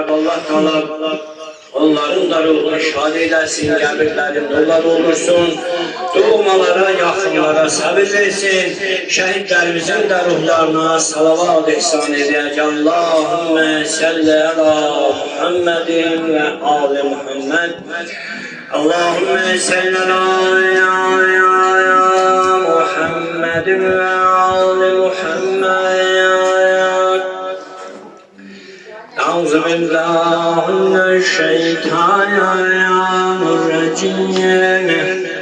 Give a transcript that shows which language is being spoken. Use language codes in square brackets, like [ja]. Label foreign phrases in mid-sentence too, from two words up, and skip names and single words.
[az] Allah Teala onların da ruhunu şad eyləsin, qəbirlərində onlar olursun. Doğmalara, yaxınlara səbir versin. Şəhidlərimizin də ruhlarına salavat ihsan edək. [ar] اللهم صل على محمد وآل محمد. اللهم صل على محمد وآل محمد. أعوذ بالله من الشيطان الرجيم.